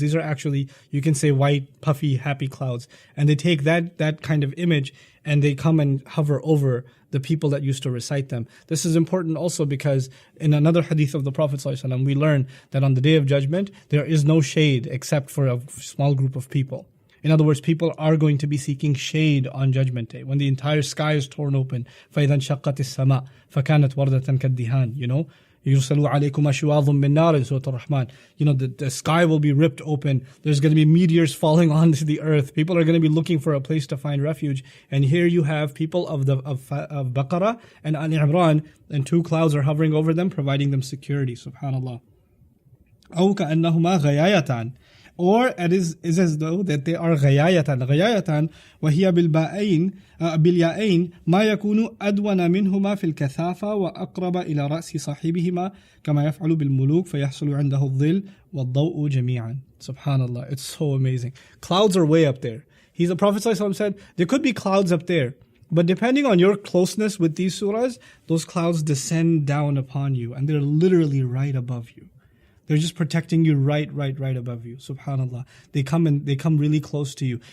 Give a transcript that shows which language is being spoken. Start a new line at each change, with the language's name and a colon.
English: These are actually, you can say, white, puffy, happy clouds. And they take that kind of image and they come and hover over the people that used to recite them. This is important also because in another hadith of the Prophet ﷺ, we learn that on the Day of Judgment, there is no shade except for a small group of people. In other words, people are going to be seeking shade on Judgment Day when the entire sky is torn open.
Arabic: فَإِذَا انشَقَّتِ السَّمَاءُ فَكَانَتْ وَرْدَةً كَالدِّهَانِ يُرْسَلُوا عَلَيْكُمْ أَشْوَاظٌ مِّن نَارٍ
English: in Surah Ar-Rahman. The sky will be ripped open. There's going to be meteors falling onto the earth. People are going to be looking for a place to find refuge. And here you have people of Baqarah and Al-Imran, and two clouds are hovering over them, providing them security.
Arabic: Subhanallah. أَوْ كَأَنَّهُمَا غَيَايَتَانِ.
English: Or it is as though that they are غيايتان.
Arabic: غيايتان وهي بالياءين ما يكون أدون منهما في الكثافة وأقرب إلى رأس صاحبهما كما يفعل بالملوك فيحصل عنده الظل والضوء جميعا.
English: Subhanallah, it's so amazing. Clouds are way up there. The Prophet ﷺ said, there could be clouds up there, but depending on your closeness with these surahs, those clouds descend down upon you and they're literally right above you. They're just protecting you right above you. Subhanallah. They come really close to you.